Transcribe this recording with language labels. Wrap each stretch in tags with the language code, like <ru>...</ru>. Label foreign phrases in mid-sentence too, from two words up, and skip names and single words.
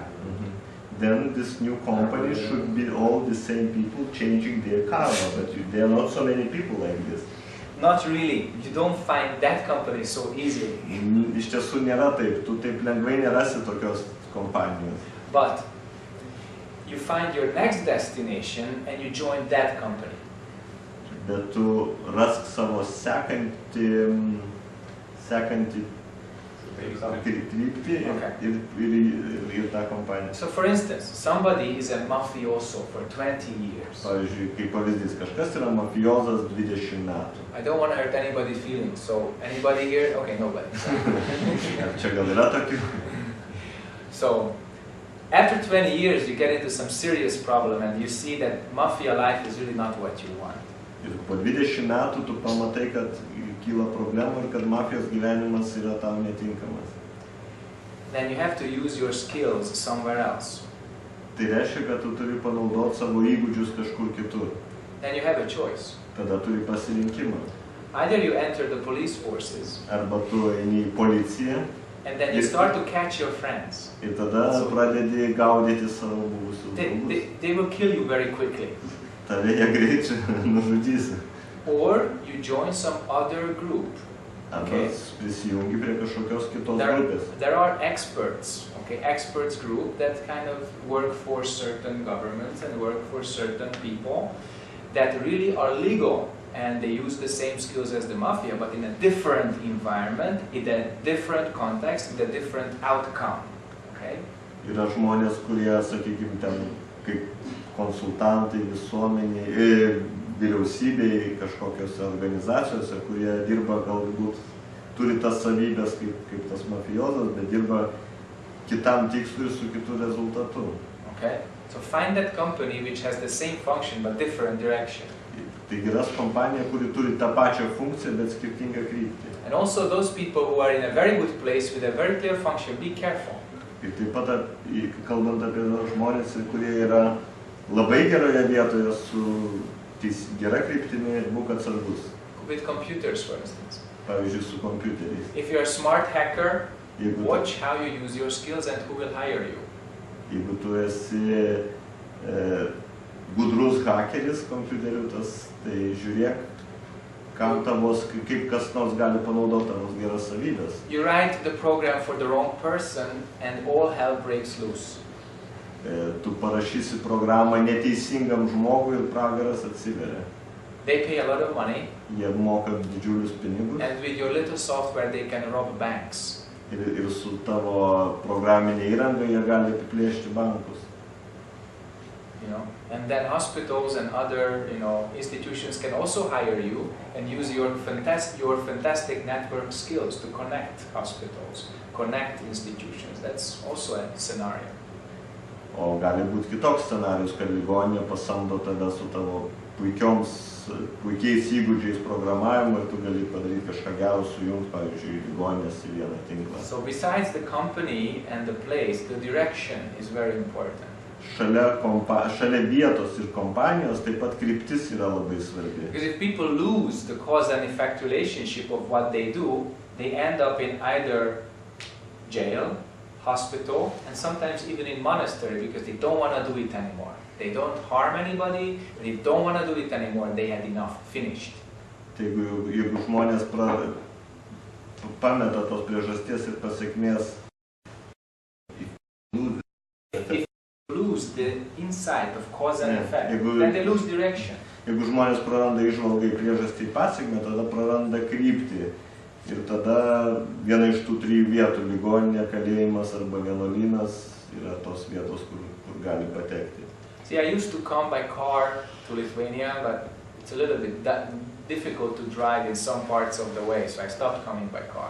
<en>Then this new company should be all the same people changing their karma, but there are not so many people like this. Not really. You don't find that company so easily.</en> <lt>Iš tiesų nėra taip, tu taip lengvai nerasi tokios kompanijos.</lt> <en>But you find your next destination and you join that company.</en> <lt>Bet tu rask savo sekantį kryptį ir tą kompaniją.</lt> <en>So for instance, somebody is a mafioso for 20 years.</en> <lt>Pavyzdžiui, kaip pavyzdys, kažkas yra mafiozas 20 metų.</lt> <en>I don't want to hurt anybody's feelings, so anybody here? Okay, nobody.</en> <lt>Čia gal yra tokių?</lt> <en>So, after 20 years, you get into some serious problem and you see that mafia life is really not what you want.</en> <lt>Ir po 20 metų tu pamatai, kad kyla problemų ir kad mafijos gyvenimas yra tau netinkamas.</lt> <en>Then you have to use your skills somewhere else.</en> <lt>Tai reiškia, kad tu turi panaudoti savo įgūdžius kažkur kitur.</lt> <en>Then you have a choice.</en> <lt>Tada turi pasirinkimą.</lt> <en>Either you enter the police forces.</en> <lt>Arba tu eini į policiją.</lt> <en>And then you start to catch your friends.</en> <lt>Ir tada pradedi gaudyti savo buvusius draugus.</lt> <en>They will kill you very quickly.</en> <lt>Tave jie greičiau nužudys.</lt> <en>Or you join some other group.</en> <lt>Arba prisijungi prie kažkokios kitos grupės.</lt> <en>There are experts, experts group that kind of work for certain governments and work for certain people that really are legal and they use the same skills as the mafia, but in a different environment, in a different context, with a different outcome. Okay?</en> <lt>Yra žmonės, kurie, sakykime, ten kaip konsultantai visuomeniai, vyriausybėje, kažkokiose organizacijose, kurie dirba galbūt, turi tas savybės kaip tas mafiozas, bet dirba kitam tikslui su kitu rezultatu.</lt> <en>Okay? So find that company which has the same function but different direction.</en> <lt>Taigi ras kompanija, kuri turi tą pačią funkciją, bet skirtingą kryptį.</lt> <en>And also those people who are in a very good place with a very clear function, be careful.</en> <lt>Ir taip pat, kalbant apie žmonės, kurie yra labai geroje vietoje su gera kryptimi, būk atsargus.</lt> <en>With computers, for instance.</en> <lt>Pavyzdžiui, su kompiuteriais.</lt> <en>If you're a smart hacker, watch how you use your skills and who will hire you.</en> <lt>Jeigu tu esi gudrus hakeris kompiuteriu, tai žiūrėk, kaip kas nors gali panaudoti tavos geras savybės.</lt> <en>You write the program for the wrong person and all hell breaks loose.</en> <lt>Tu parašysi programą neteisingam žmogui ir pragaras atsiveria.</lt> <en>They pay a lot of money.</en> <lt>Jie moka didžiulius pinigus.</lt> <en>And with your little software they can rob banks.</en> <lt>Ir su tavo programinė įranga jie gali apiplėšti bankus.</lt> <en>You know, and then hospitals and other, institutions can also hire you and use your fantastic network skills to connect hospitals, connect institutions. That's also a scenario.</en> <lt>O gali būti kitoks scenarijus, kad ligoninė pasamdo tave su tavo puikiais įgūdžiais programavimo ir tu gali padaryti kažką gero sujungti, pavyzdžiui, ligoninės į vieną tinklą.</lt> <en>So besides the company and the place, the direction is very important. Šalia vietos ir kompanijos taip pat kryptis yra labai svarbi. Because if people lose the cause and effect relationship of what they do, they end up in either jail, hospital, and sometimes even in monastery because they don't want to do it anymore. They don't harm anybody, they don't want to do it anymore, they had enough, finished.</en> <lt>Tai jeigu žmonės pameta tos priežasties ir pasekmės,</lt> <en>if you lose the insight of cause and effect, then they lose direction.</en> <lt>Jeigu žmonės praranda įžvalgą į priežastį pasekmę, tada praranda kryptį. Ir tada viena iš tų trijų vietų, ligoninė, kalėjimas arba vienuolynas, yra tos vietos, kur gali patekti.</lt> <en>See, I used to come by car to Lithuania, but it's a little bit difficult to drive in some parts of the way, so I stopped coming by car.</en>